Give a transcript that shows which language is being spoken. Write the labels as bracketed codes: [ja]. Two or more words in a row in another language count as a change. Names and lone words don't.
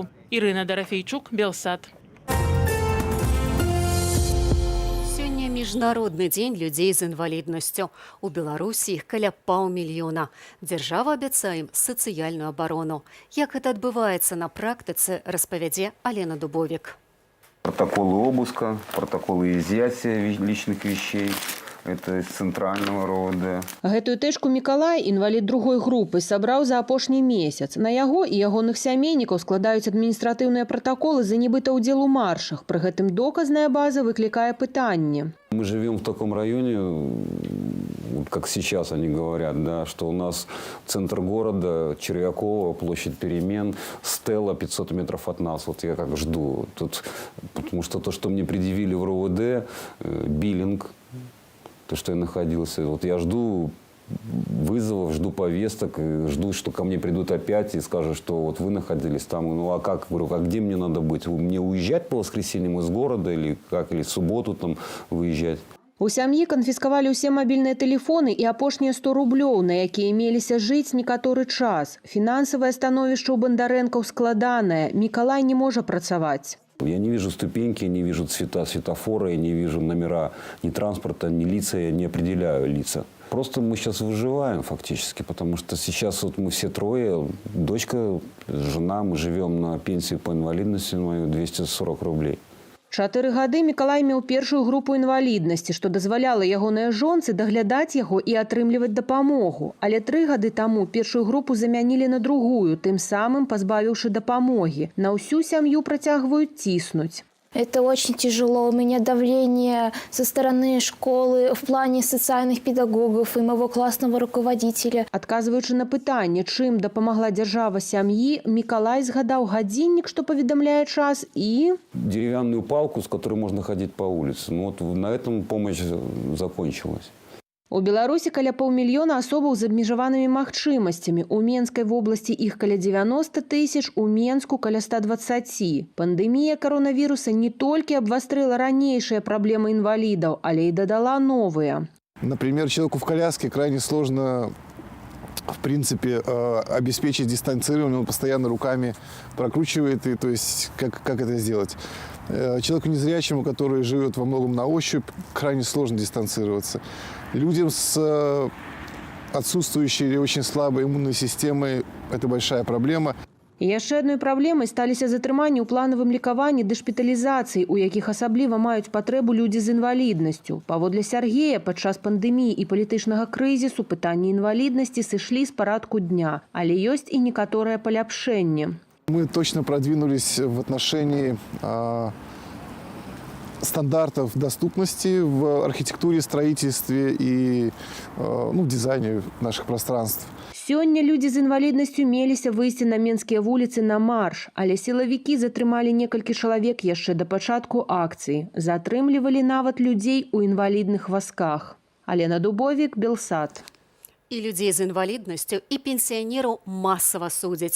[be] Ірына Дарафейчук, Белсат. Сёння міжнародны дзень людзей з інваліднасцю. У Беларусі іх каля 500 000. Дзяржава абяцае ім сацыяльную абарону. Як гэта адбываецца на практыцы, распавядзе Алена Дубовік. [ru] Протоколы обыска, протоколы изъятия личных вещей. Это из центрального рода. [be] Гэтую тэшку Мікалай, інвалід другой групы, сабраў за апошні месяц. На яго і ягоных сямейнікаў складаюць адміністратыўныя пратаколы за нібыта ўдзел у маршах. Пры гэтым доказная база выклікае пытанне. [ru] Мы живем в таком районе, как сейчас они говорят, да, что у нас центр города, Червякова, площадь Перемен, стела 500 метров от нас. Вот я как жду. Тут, потому что то, что мне предъявили в РОВД, биллинг, то, что я находился. Вот я жду вызовов, жду повесток, жду, что ко мне придут опять и скажут, что вот вы находились там. Ну а как? Говорю, а где мне надо быть? Мне уезжать по воскресеньям из города или как? Или в субботу там выезжать? [be] У сям'і канфіскавалі ўсе мабільныя тэлефоны і апошнія 100 рублёў, на якія меліся жыць некаторы час. Фінансавае становішча ў бандарэнкаў складанае. Мікалай не можа працаваць. [ru] Я не вижу ступеньки, не вижу цвета светофора, я не вижу номера ни транспорта, ни лица, я не определяю лица. Просто мы сейчас выживаем фактически, потому что сейчас вот мы все трое, дочка, жена, мы живем на пенсию по инвалидности мою 240 рублей. [be] 4 гады Мікалай меў першую групу інваліднасці, што дазваляла ягонай жонцы даглядаць яго і атрымліваць дапамогу. Але 3 гады таму першую групу замянілі на другую, тым самым пазбавіўшы дапамогі. На ўсю сям'ю працягваюць ціснуць. [ru] Это очень тяжело. У меня давление со стороны школы в плане социальных педагогов и моего классного руководителя. [be] Адказваючы на пытанне, чым дапамагла дзяржава сям'і, Мікалай згадаў гадзіннік, што паведамляе час, і [ru] деревянную палку, с которой можно ходить по улице. Ну, вот на этом помощь закончилась. [be] У Беларусі каля паўмільёна асобаў з абмежаванымі магчымасцямі. У Менскай вобласці іх каля 90 тысяч, у Менску каля 120. Пандэмія каронавіруса не толькі абвастрыла ранейшыя праблемы інвалідаў, але і дадала новыя. [ru] Например, человеку в коляске крайне сложно, в принципе, обеспечить дистанцирование. Он постоянно руками прокручивает, и, то есть как это сделать? Человеку незрячему, который живет во многом на ощупь, крайне сложно дистанцироваться. Людям с отсутствующей или очень слабой иммунной системой это большая проблема. [be] І яшчэ адной праблемай сталіся затрыманні ў планавым лікаванні ды шпіталізацыі, у якіх асабліва маюць патрэбу людзі з інваліднасцю. Паводле Сяргея, падчас пандэміі і палітычнага крызісу пытанні інваліднасці сышлі з парадку дня, але ёсць і некаторае паляпшэнне. [ru] Мы точно продвинулись в отношении стандартов доступности в архитектуре, строительстве и дизайне наших пространств. [be] Сёння людзі з інваліднасцю меліся выйсці на менскія вуліцы на марш, але сілавікі затрымалі некалькі чалавек яшчэ да пачатку акцыі. Затрымлівалі нават людзей у інвалідных вазках. Алена Дубовік, Белсат. І людзей з інваліднасцю, і пенсіянераў масава судзяць.